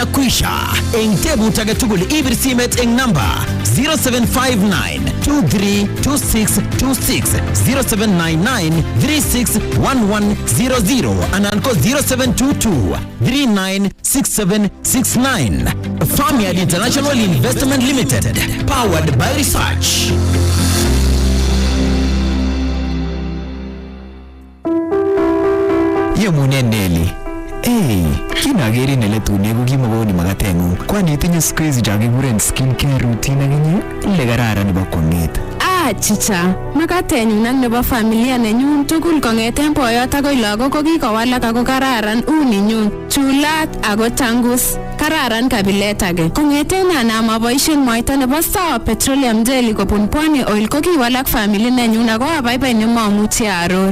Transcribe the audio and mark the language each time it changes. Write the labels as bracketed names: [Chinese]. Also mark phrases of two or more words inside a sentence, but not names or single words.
[Kalenjin] Eng tebut age tugul ibir simet eng number 0759-232626, 0799-361100, anan ko 0722-396769. [English] Farmyard International Investment Limited, powered by research. [Kalenjin] Yemune Nelly. Hey, kinageri nele tune ko kimogoni magatengung. Kwani itinye [Swahili] siku hizi [Kalenjin] chakikuren [English] skincare routine [Kalenjin] akinye? Ile kararan nebo kwong'et. Chicha, makatenyun ak nebo familia nenyun tugul kong'eten boyot akoi lagok ko kikowalak ako kararan uninyun, chulat ako tangus. Kararan kabilet age. Kong'eten anam aboisien mwaita nebo Sawa Petroleum Jelly kobun Pwani Oil ko kiwalak family nenyun ako abaibai nemamuchi aror.